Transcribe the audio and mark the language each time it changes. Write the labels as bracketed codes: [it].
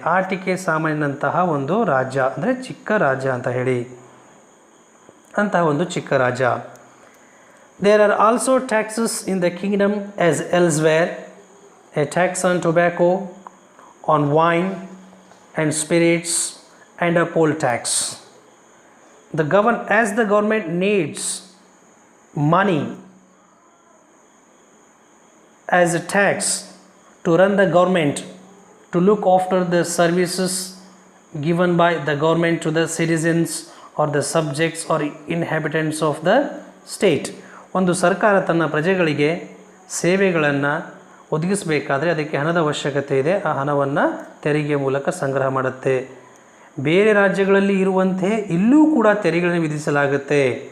[kn] ಆಟಿಕೆ ಸಾಮಾನ್ಯಂತಹ ಒಂದು ರಾಜ್ಯ, ಅಂದರೆ ಚಿಕ್ಕ ರಾಜ್ಯ ಅಂತ ಹೇಳಿ, ಅಂತಹ ಒಂದು ಚಿಕ್ಕ ರಾಜ್ಯ. [en] There are also taxes in the kingdom as elsewhere. A tax on tobacco, on wine and spirits and a poll tax. As the government needs money as a tax to run the government, to look after the services given by the government to the citizens or the subjects or inhabitants of the state. [kn] ಒಂದು ಸರ್ಕಾರ ತನ್ನ ಪ್ರಜೆಗಳಿಗೆ ಸೇವೆಗಳನ್ನು ಒದಗಿಸಬೇಕಾದ್ರೆ ಅದಕ್ಕೆ ಹಣದ ಅವಶ್ಯಕತೆ ಇದೆ. ಆ ಹಣವನ್ನು ತೆರಿಗೆ ಮೂಲಕ ಸಂಗ್ರಹ ಮಾಡುತ್ತೆ. ಬೇರೆ ರಾಜ್ಯಗಳಲ್ಲಿ ಇರುವಂತೆ ಇಲ್ಲೂ ಕೂಡ ತೆರಿಗೆಗಳನ್ನು ವಿಧಿಸಲಾಗುತ್ತೆ.